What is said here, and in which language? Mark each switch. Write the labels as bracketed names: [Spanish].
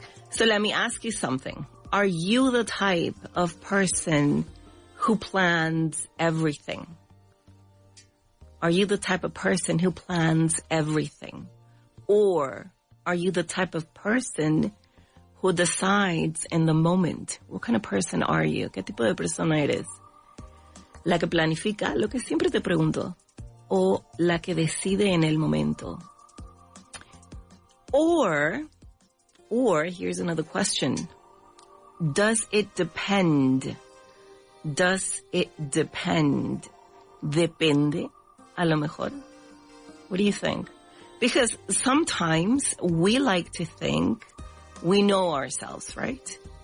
[English] So let me ask you something. Are you the type of person who plans everything? Are you the type of person who plans everything? Or are you the type of person who decides in the moment? What kind of person are you? [Spanish] ¿Qué tipo de persona eres? ¿La que planifica? Lo que siempre te pregunto. ¿O la que decide en el momento? [English] Or here's another question. Does it depend? Does it depend? [Spanish] Depende, a lo mejor. [English] What do you think? Because sometimes we like to think we know ourselves, right?